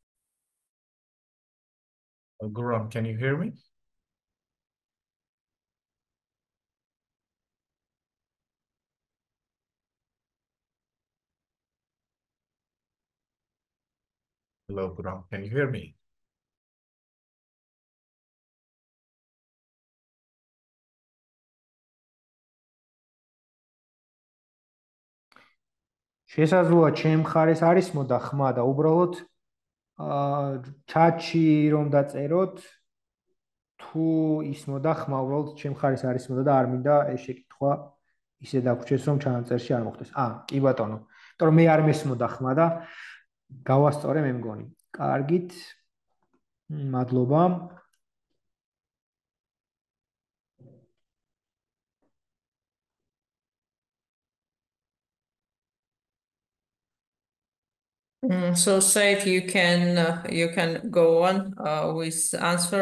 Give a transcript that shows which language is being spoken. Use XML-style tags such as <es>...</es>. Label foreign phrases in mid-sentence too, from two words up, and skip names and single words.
<en>Guram, can you hear me? Hello, Guram, can you hear me?</en> <ka>შესაძლოა ჩემ მხარეს არის მოდა ხმა და უბრალოდ ჩატში რომ დაწეროთ თუ ის მოდა ხმა უბრალოდ ჩემ მხარეს არის მოდა და არ მინდა ეს შეკითხვა ისე დაგვრჩეს რომ ჩანაწერში არ მოხდეს. კი ბატონო. იმიტომ რომ მე არ მესმოდა ხმა და გავასწორე მე მგონი. კარგით. მადლობა.</ka> <en>So Said, you can go on with answer.</en>